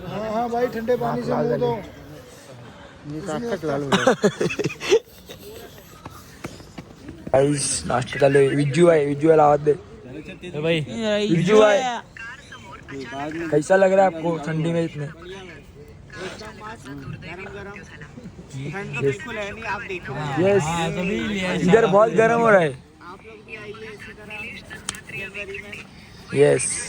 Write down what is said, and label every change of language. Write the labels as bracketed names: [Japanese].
[Hindi] हाँ भाई ठंडे पानी से मुंह धो [Marathi] नाश्ता चालू आहे विजू आहे आवाज दे [Hindi] भाई [Marathi] विजू आहे [Hindi] कैसा लग रहा है आपको ठंडी में इतने यस इधर बहुत गर्म हो रहा है यस